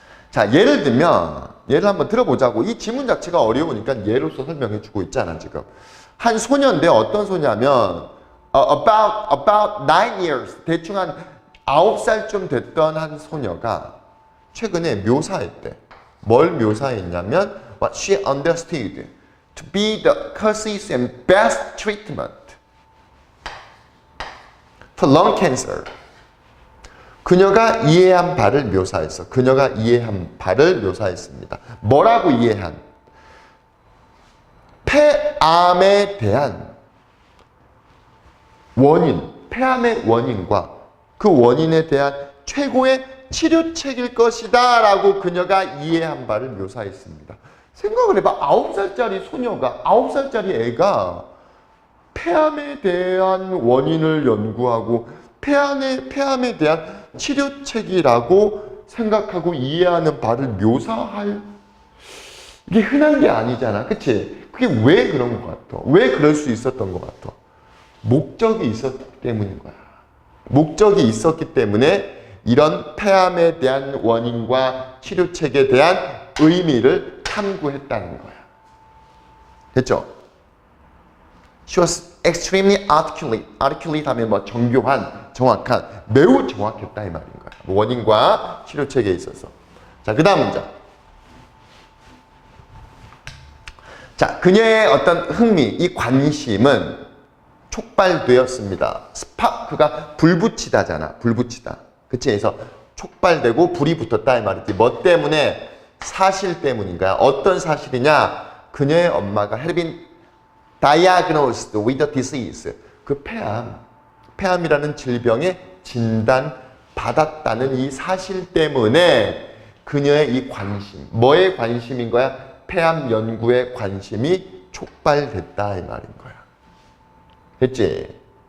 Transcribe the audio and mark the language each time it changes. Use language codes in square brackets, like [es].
[ko] 자, 예를 들면, 예를 한번 들어보자고. 이 지문 자체가 어려우니까 예로서 설명해 주고 있잖아, 지금. 한 소년인데 어떤 소냐면, [en] about 9 years, [ko] 대충 한 9살쯤 됐던 한 소녀가 최근에 묘사했대. 뭘 묘사했냐면, [en] what she understood to be the causes and best treatment for lung cancer. [ko] 그녀가 이해한 바를 묘사했어. 그녀가 이해한 바를 묘사했습니다. 뭐라고 이해한? 폐암에 대한 원인, 폐암의 원인과 그 원인에 대한 최고의 치료책일 것이다 라고 그녀가 이해한 바를 묘사했습니다. 생각을 해봐. 9살짜리 소녀가, 9살짜리 애가 폐암에 대한 원인을 연구하고 폐암에 대한 치료책이라고 생각하고 이해하는 바를 묘사할, 이게 흔한 게 아니잖아. 그치? 그게 왜 그런 것 같아? 왜 그럴 수 있었던 것 같아? 목적이 있었기 때문인 거야. 목적이 있었기 때문에 이런 폐암에 대한 원인과 치료책에 대한 의미를 탐구했다는 거야. 됐죠? [en] She was extremely articulate. [ko] articulate 하면 뭐 정교한, 정확한, 매우 정확했다 이 말인 거야. 원인과 치료 체계에 있어서. 자, 그 다음 문장. 자, 그녀의 어떤 흥미, 이 관심은 촉발되었습니다. 스파크가 불붙이다잖아. 불붙이다. 그치? 그래서 촉발되고 불이 붙었다 이 말이지. 뭐 때문에? 사실 때문인가요? 어떤 사실이냐? 그녀의 엄마가 [en] had been diagnosed with a disease. [ko] 그 폐암이라는 질병에 진단받았다는 이 사실 때문에 그녀의 이 관심, 뭐에 관심인 거야? 폐암 연구에 관심이 촉발됐다 이 말인 거야. 됐지?